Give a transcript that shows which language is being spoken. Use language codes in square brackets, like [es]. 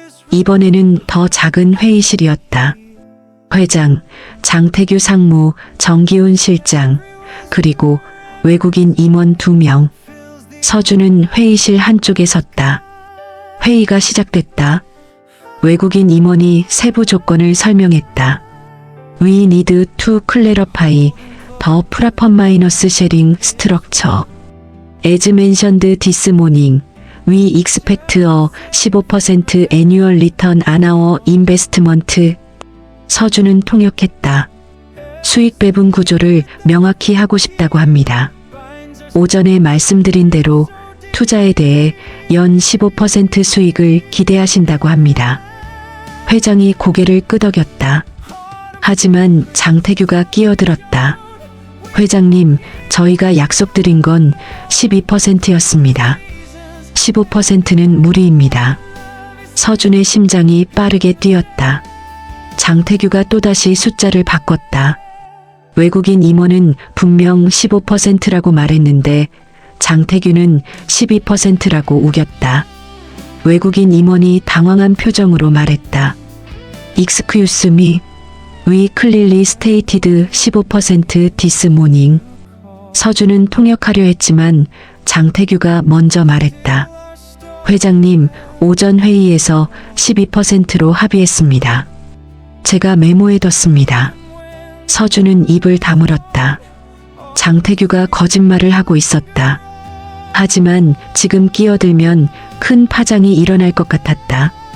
[ko] 이번에는 더 작은 회의실이었다. 회장, 장태규 상무, 정기훈 실장, 그리고 외국인 임원 2명. 서준은 회의실 한쪽에 섰다. 회의가 시작됐다. 외국인 임원이 세부 조건을 설명했다. [en] We need to clarify the proper minus sharing structure. As mentioned this morning, we expect a 15% annual return on our investment. [ko] 서준은 통역했다. 수익 배분 구조를 명확히 하고 싶다고 합니다. 오전에 말씀드린 대로 투자에 대해 연 15% 수익을 기대하신다고 합니다. 회장이 고개를 끄덕였다. 하지만 장태규가 끼어들었다. 회장님, 저희가 약속드린 건 12%였습니다. 15%는 무리입니다. 서준의 심장이 빠르게 뛰었다. 장태규가 또다시 숫자를 바꿨다. 외국인 임원은 분명 15%라고 말했는데 장태규는 12%라고 우겼다. 외국인 임원이 당황한 표정으로 말했다. [en] Excuse me, we clearly stated 15% this morning. [ko] 서준은 통역하려 했지만 장태규가 먼저 말했다. 회장님, 오전 회의에서 12%로 합의했습니다. 제가 메모해뒀습니다. 서준은 입을 다물었다. 장태규가 거짓말을 하고 있었다. 하지만 지금 끼어들면 큰 파장이 일어날 것 같았다.